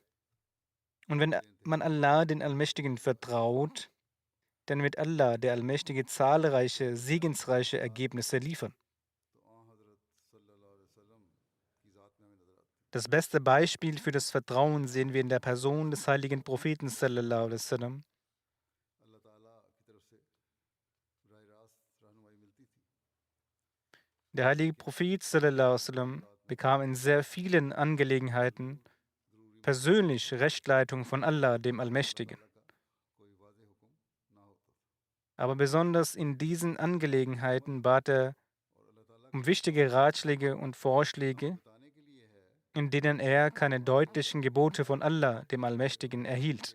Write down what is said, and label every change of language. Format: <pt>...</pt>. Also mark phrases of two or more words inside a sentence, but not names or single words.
<de>Und wenn man Allah, den Allmächtigen, vertraut, dann wird Allah, der Allmächtige, zahlreiche, segensreiche Ergebnisse liefern. Das beste Beispiel für das Vertrauen sehen wir in der Person des heiligen Propheten</de> <ar>صلى الله عليه وسلم.</ar> <de>Der heilige Prophet</de> <ar>صلى الله عليه وسلم</ar> <de>bekam in sehr vielen Angelegenheiten persönlich Rechtleitung von Allah, dem Allmächtigen. Aber besonders in diesen Angelegenheiten bat er um wichtige Ratschläge und Vorschläge, in denen er keine deutlichen Gebote von Allah, dem Allmächtigen, erhielt.</de>